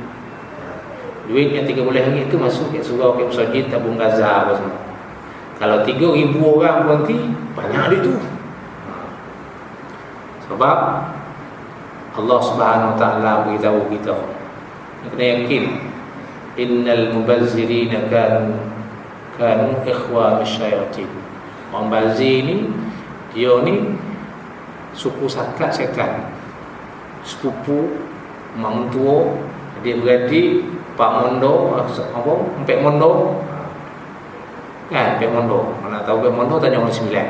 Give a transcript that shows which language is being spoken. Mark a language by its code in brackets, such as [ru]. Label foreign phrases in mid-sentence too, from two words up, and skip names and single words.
[ms] Duit yang RM30 tu masuk ke surau, ke masjid, tabung gaza apa semua. Kalau 3,000 orang berhenti, banyak duit tu. Sebab [ar] الله سبحانه وتعالى [ms] beritahu kita, kena yakin, [ar] إن المبذرين كانوا إخوان الشياطين. [ms] Orang bazir ni, dia ni suku sakat syaitan, sepupu mak mentua, dia beradik, Pak Mondo, apa? Empek Mondo. Kan, Empek Mondo. Mana tahu Empek Mondo tanya orang 9.